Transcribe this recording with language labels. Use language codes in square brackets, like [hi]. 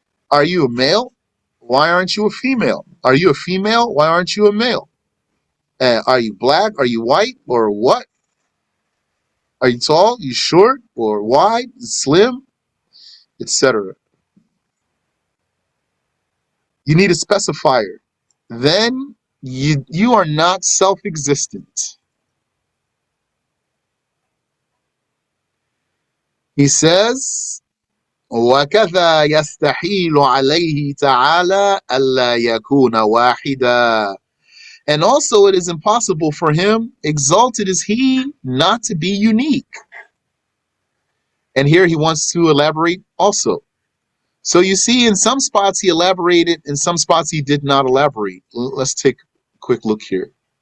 [en] Are you a male? Why aren't you a female? Are you a female? Why aren't you a male? Are you black? Are you white? Or what? Are you tall? You short? Or wide? Slim? Etc. You need a specifier. Then you are not self-existent. He says, [ar] وَكَذَا يَسْتَحِيلُ عَلَيْهِ تَعَالَى أَلَّا يَكُونَ وَاحِدًا. [en] And also it is impossible for him, exalted is he, not to be unique. And here he wants to elaborate also. So you see, in some spots he elaborated, in some spots he did not elaborate. Let's take a quick look here.